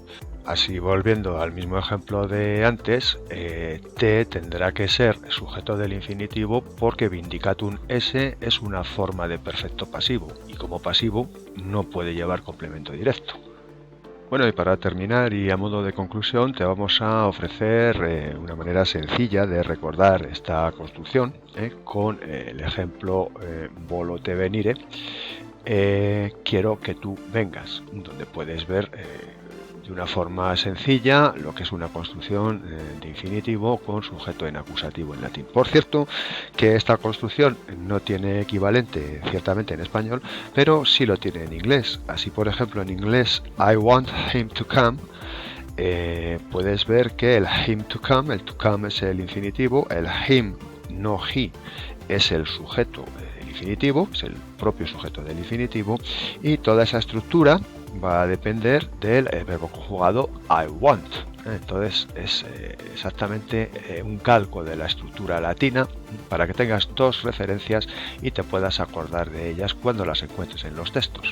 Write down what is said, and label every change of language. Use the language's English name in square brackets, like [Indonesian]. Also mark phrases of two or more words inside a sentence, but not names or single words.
[Spanish] Así, volviendo al mismo ejemplo de antes, te tendrá que ser sujeto del infinitivo porque [Latin] vindicatum esse [Spanish] es una forma de perfecto pasivo y como pasivo no puede llevar complemento directo. Bueno, y para terminar y a modo de conclusión te vamos a ofrecer una manera sencilla de recordar esta construcción con el ejemplo [Latin] volo te venire, [Spanish] quiero que tú vengas, donde puedes ver de una forma sencilla lo que es una construcción de infinitivo con sujeto en acusativo en latín. Por cierto, que esta construcción no tiene equivalente ciertamente en español, pero sí lo tiene en inglés. Así, por ejemplo, en inglés [English] I want him to come, [Spanish] puedes ver que el [English] him to come [Spanish] es el infinitivo, el him, no he, es el sujeto del infinitivo, es el propio sujeto del infinitivo, y toda esa estructura va a depender del verbo conjugado [English] I want. [Spanish] Entonces es exactamente un calco de la estructura latina para que tengas dos referencias y te puedas acordar de ellas cuando las encuentres en los textos.